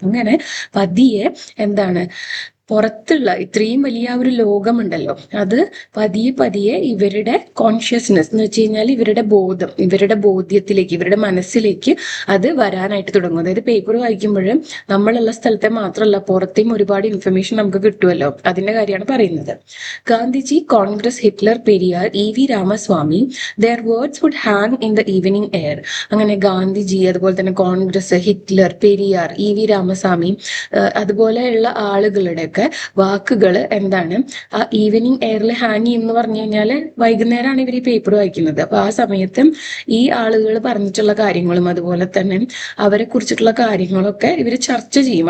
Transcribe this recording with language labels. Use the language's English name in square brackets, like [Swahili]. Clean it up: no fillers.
[Malayalam] അങ്ങനെ പതിയെ എന്താണ് പുറത്തുള്ള ഇത്രയും വലിയ ഒരു ലോകമുണ്ടല്ലോ, അത് പതിയെ പതിയെ ഇവരുടെ കോൺഷ്യസ്നെസ് എന്ന് വെച്ച് കഴിഞ്ഞാൽ ഇവരുടെ ബോധം, ഇവരുടെ ബോധ്യത്തിലേക്ക്, ഇവരുടെ മനസ്സിലേക്ക് അത് വരാനായിട്ട് തുടങ്ങും. അതായത് പേപ്പർ വായിക്കുമ്പോഴും നമ്മളുള്ള സ്ഥലത്തെ മാത്രമല്ല പുറത്തെയും ഒരുപാട് ഇൻഫർമേഷൻ നമുക്ക് കിട്ടുമല്ലോ, അതിന്റെ കാര്യമാണ് പറയുന്നത്. Gandhiji, Congress, Hitler, Periyar, ഇ.വി. [English] Ramaswamy, their words would hang in the evening air. [Malayalam] അങ്ങനെ ഗാന്ധിജി, അതുപോലെ തന്നെ കോൺഗ്രസ്, ഹിറ്റ്ലർ, പെരിയാർ, ഇ.വി. രാമസ്വാമി, അതുപോലെയുള്ള ആളുകളുടെ വാക്കുകൾ എന്താണ് ആ ഈവനിങ് എയറിൽ ഹാങ് ചെയ്യുമെന്ന് പറഞ്ഞു കഴിഞ്ഞാല് വൈകുന്നേരമാണ് ഇവർ ഈ പേപ്പർ വായിക്കുന്നത്. അപ്പൊ ആ സമയത്ത് ഈ ആളുകൾ പറഞ്ഞിട്ടുള്ള കാര്യങ്ങളും അതുപോലെ തന്നെ അവരെ കുറിച്ചിട്ടുള്ള കാര്യങ്ങളൊക്കെ ഇവർ ചർച്ച ചെയ്യും.